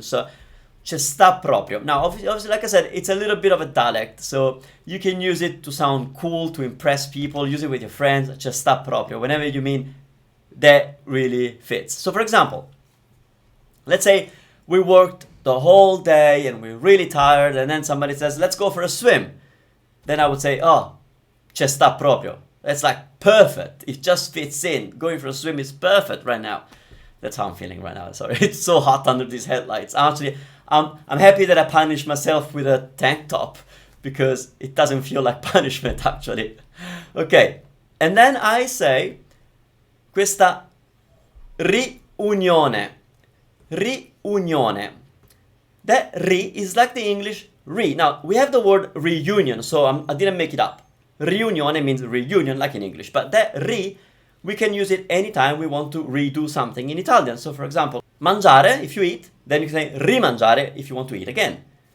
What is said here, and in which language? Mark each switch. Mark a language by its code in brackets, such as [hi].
[en] So, [it] c'è sta proprio. [en] Now, obviously, like I said, it's a little bit of a dialect, so you can use it to sound cool, to impress people. Use it with your friends. C'è sta proprio. Whenever you mean that really fits. So, for example, let's say we worked the whole day and we're really tired, and then somebody says, let's go for a swim. Then I would say, oh, [it] c'è sta proprio. [en] That's like perfect. It just fits in. Going for a swim is perfect right now. That's how I'm feeling right now. Sorry, it's so hot under these headlights. Actually, I'm happy that I punished myself with a tank top because it doesn't feel like punishment actually. Okay, and then I say [it] questa riunione. Riunione. [en] That ri is like the English re. Now, we have the word reunion, so I didn't make it up. Riunione means reunion, like in English. But that ri, we can use it anytime we want to redo something in Italian. So, for example, mangiare, if you eat, then you can say rimangiare if you want to eat again.